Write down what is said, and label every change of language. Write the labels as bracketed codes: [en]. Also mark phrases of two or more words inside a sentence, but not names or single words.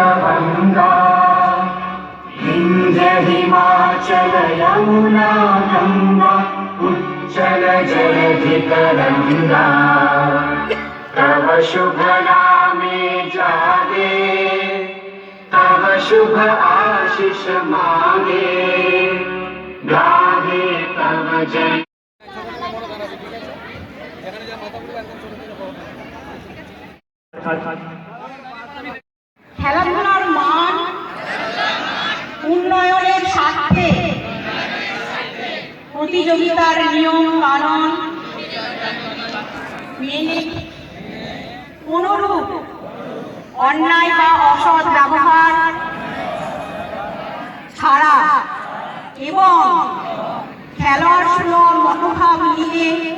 [bn] গঙ্গা বিন্ধ্য হিমাচল যমুনা গঙ্গা উচ্ছল জলধি তরঙ্গ তব শুভ নামে জাগে তব শুভ আশিস মাগে গাহে তব জয়। খেলাধুলার মান উন্নয়নের স্বার্থে প্রতিযোগিতার নিয়ম কানুন মেনে কোনরূপ অন্যায় বা অসৎ ব্যবহার ছাড়া এবং খেলার সুলভ মনোভাব নিয়ে